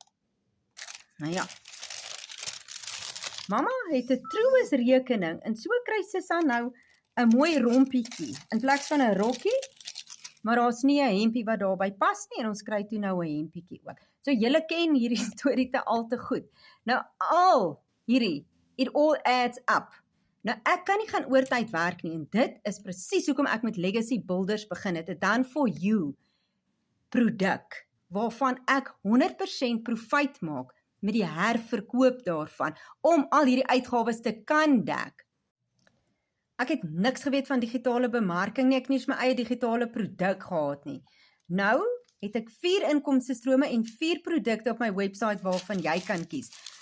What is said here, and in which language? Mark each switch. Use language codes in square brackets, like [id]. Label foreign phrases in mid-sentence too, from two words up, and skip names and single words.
[af] Nou ja, mamma het 'n trouesrekening, en so kry Sissa nou 'n mooi rompietjie, in plaas van 'n rokkie, maar daar's nie 'n hempie wat daarby pas nie, en ons kry toe nou 'n hempietjie ook. So julle ken hierdie storie al te goed. Nou al hierdie, [en] it all adds up. [af] Nou ek kan nie gaan oortyd werk nie, en dit is presies hoekom ek met Legacy Builders begin het, 'n [en] done for you [af] produk, waarvan ek 100% profijt maak met die herverkoop daarvan, om al hierdie uitgawes te kan dek. Ek het niks geweet van digitale bemarking nie, ek het nie eens my eie digitale produk gehad nie. Nou het ek 4 inkomstestrome en 4 produkte op my website waarvan jy kan kies.